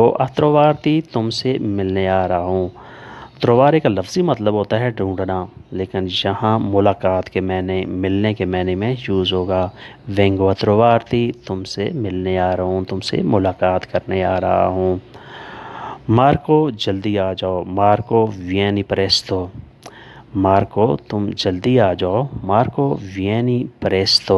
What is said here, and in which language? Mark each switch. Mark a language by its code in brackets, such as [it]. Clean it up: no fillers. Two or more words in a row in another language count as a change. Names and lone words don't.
[it] vengo a trovarti, [ur] تم سے ملنے آ رہا ہوں. تروارے کا لفظی مطلب ہوتا ہے ڈھونڈنا، لیکن یہاں ملاقات کے معنی، ملنے کے معنی میں یوز ہوگا۔ [it] vengo trovarti, [ur] تم سے ملنے آ رہا ہوں، تم سے ملاقات کرنے آ رہا ہوں۔ مارکو جلدی آ جاؤ، مارکو [it] vieni presto, [ur] مارکو تم جلدی آ جاؤ، مارکو [it] vieni presto.